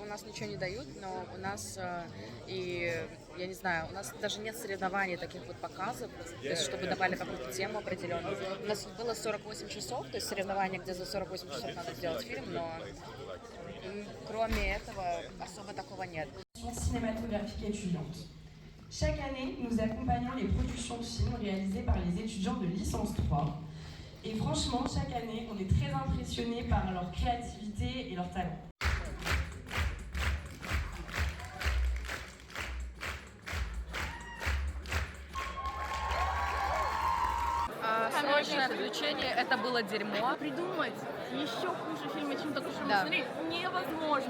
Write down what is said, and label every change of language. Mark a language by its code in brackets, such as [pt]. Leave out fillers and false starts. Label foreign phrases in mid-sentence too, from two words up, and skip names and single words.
[ru] у нас ничего не дают, но у нас я не знаю, у нас даже нет соревнований таких вот показов, то есть чтобы давали какую-то тему определенную. У нас было 48 часов, то есть соревнования, где за 48 часов надо сделать фильм, но кроме этого особо такого нет. [fr] Cinématographique étudiante. Chaque année, nous accompagnons les productions de films réalisées par les étudiants de licence 3. Et franchement, chaque année, on est très impressionnés par leur créativité et leur talent. [ru] Срочное включение, это было дерьмо. Придумать еще хуже фильма, чем только что мы Да. смотрели, невозможно.